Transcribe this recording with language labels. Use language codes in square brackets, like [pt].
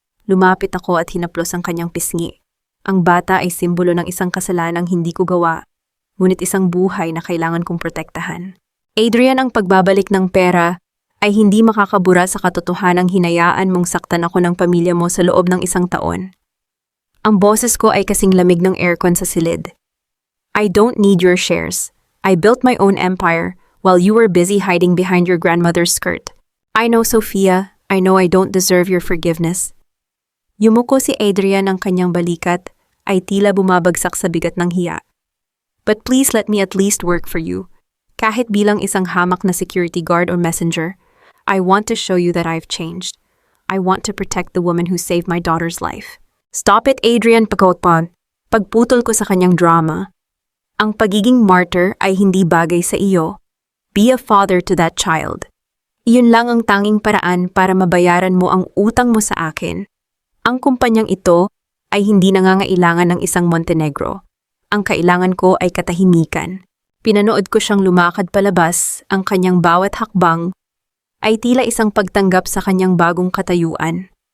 [tl] Lumapit ako at hinaplos ang kanyang pisngi. Ang bata ay simbolo ng isang kasalanang hindi ko gawa, ngunit isang buhay na kailangan kong protektahan. Adrian, ang pagbabalik ng pera ay hindi makakabura sa katotohanang hinayaan mong saktan ako ng pamilya mo sa loob ng 1 taon. Ang boses ko ay kasing lamig ng aircon sa silid. [en] I don't need your shares. I built my own empire while you were busy hiding behind your grandmother's skirt. I know, Sofia. I know I don't deserve your forgiveness. [tl] Yumuko si Adrian, ang kanyang balikat ay tila bumabagsak sa bigat ng hiya. [en] But please let me at least work for you. [tl] Kahit bilang isang hamak na security guard or messenger, [en] I want to show you that I've changed. I want to protect the woman who saved my daughter's life. Stop it, [tl] Adrian, pagkotpon. Pagputol ko sa kanyang drama. Ang pagiging martyr ay hindi bagay sa iyo. [en] Be a father to that child. [tl] Iyon lang ang tanging paraan para mabayaran mo ang utang mo sa akin. Ang kumpanyang ito ay hindi nangangailangan ng isang Montenegro. Ang kailangan ko ay katahimikan. Pinanood ko siyang lumakad palabas, ang kanyang bawat hakbang ay tila isang pagtanggap sa kanyang bagong katayuan.